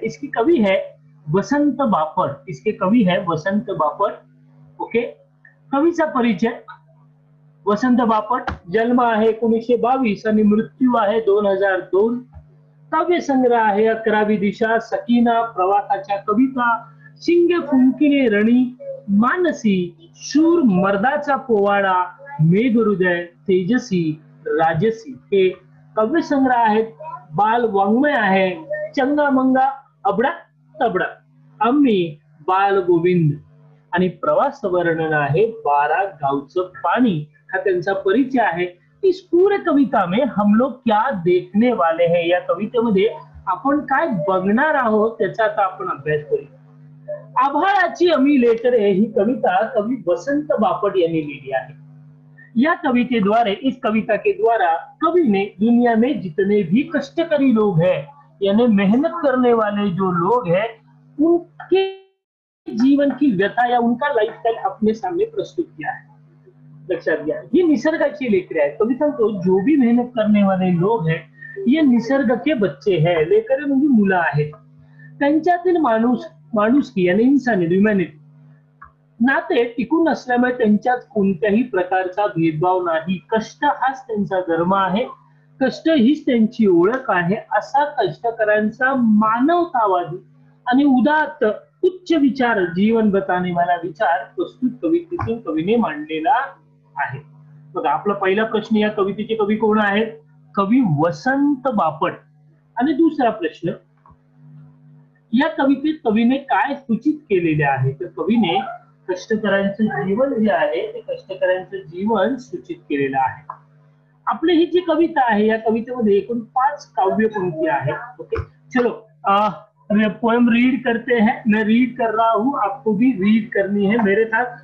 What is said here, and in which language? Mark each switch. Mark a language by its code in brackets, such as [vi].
[hi] इसकी कवि है वसंत बापट, इसके कवि है वसंत बापट। [mr] ओके, कवीचा परिचय, वसंत बापट, जन्म आहे 1922 आणि मृत्यू आहे 2002। काव्य संग्रह आहे 11वी दिशा, सकीना, प्रवासाच्या कविता, शिंगे फुंकिने रणी, मानसी, शूर मर्दाचा पोवाडा, मेघहृदय, तेजसी, राजसी हे काव्य संग्रह आहेत। बाल वाङ्मय आहे चंगामंगा, अबडा तबडा, आम्ही, बाल गोविंद आणि प्रवास वर्णन आहे 12 गावचं पाणी, हा त्यांचा परिचय आहे। [hi] इस पूरे कविता में हम लोग क्या देखने वाले हैं, [mr] या कवितेमध्ये आपण काय बघणार आहोत त्याचा आता आपण अभ्यास करूया। आभाळाची आम्ही लेकरे ही कविता कवि वसंत बापट यांनी लिहिली आहे। या कवितेद्वारे, [hi] इस कविता के द्वारा कवि ने दुनिया में जितने भी कष्टकरी लोग हैं, यानी मेहनत करने वाले जो लोग हैं, उनके जीवन की व्यथा या उनका लाइफस्टाइल अपने सामने प्रस्तुत किया है। [mr] लक्षात घ्या, [hi] ये [mr] निसर्गाची लेकरे आहेत। कवि सांगतो [hi] जो भी मेहनत करने वाले लोग हैं ये निसर्ग के बच्चे हैं। [mr] लेकरे म्हणजे मुलं आहेत, त्यांच्यातील माणुसकी यानी इन्सानियत, ह्युमॅनिटी, नाते टिकून असल्यामुळे त्यांच्यात कोणत्याही प्रकारचा भेदभाव नाही। कष्ट हाच त्यांचा धर्म आहे, कष्ट हीच त्यांची ओळख आहे, असा कष्टकऱ्यांचा मानवतावादी आणि उदात्त उच्च विचार, [hi] जीवन बताने वाला विचार [mr] प्रस्तुत कवितेतून कवीने मांडलेला आहे। बघा, आपला पहिला प्रश्न, या कवितेचे कवी कोण आहेत? कवी वसंत बापट। आणि दुसरा प्रश्न, या कवितेत कवीने काय सूचित केलेले आहे? तर कवीने कष्टकऱ्यांचं जीवन जे आहे ते कष्टकऱ्यांचं जीवन सूचित केलेलं आहे। आपली ही जी कविता आहे, या कवितेमध्ये एकूण 5 काव्य पंक्ती आहेत। [hi] ओके, चलो पोएम रीड करते हैं। मैं रीड कर रहा हूं, आपको भी रीड करनी है मेरे साथ।